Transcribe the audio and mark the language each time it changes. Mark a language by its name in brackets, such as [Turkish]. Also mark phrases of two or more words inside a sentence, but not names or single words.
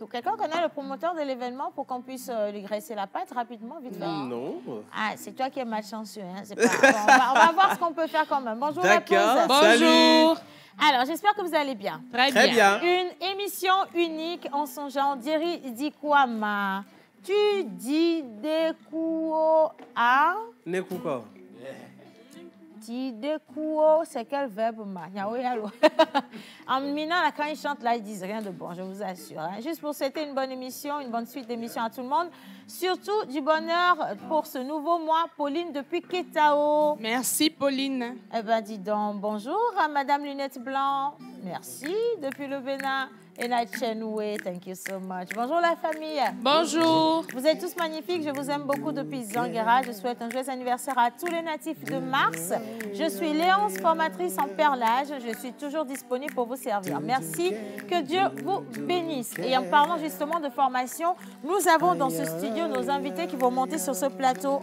[French] Quelqu'un connaît le promoteur de l'événement pour qu'on puisse lui graisser la patte rapidement, vite fait. Non. Ah, c'est toi qui es malchanceux. Hein, c'est pas... on va voir ce qu'on peut faire quand même. Bonjour la pause. Bonjour. Alors, j'espère que vous allez bien. Très bien. Une émission unique en son genre. Diri Dikwama. Tu dis Dekuo a? Nekuko. Ti Dekuo, c'est quel verbe ma? En minant, là, quand ils chantent, là, ils disent rien de bon, je vous assure. Hein. Juste pour souhaiter une bonne émission, une bonne suite d'émissions à tout le monde. Surtout du bonheur pour ce nouveau mois. Pauline depuis Ketao. Merci, Pauline. Eh bien, dis donc, bonjour à Madame Lunette Blanc. Merci, depuis le Bénin. Et la Chenoué, [English] thank you so much. [French] Bonjour la famille. Bonjour. Vous êtes tous magnifiques. Je vous aime beaucoup depuis Zanguera. Je souhaite un joyeux anniversaire à tous les natifs de Mars. Je suis Léonce, formatrice en perlage. Je suis toujours disponible pour vous servir. Merci. Que Dieu vous bénisse. Et en parlant justement de formation, nous avons dans ce studio nos invités qui vont monter sur ce plateau.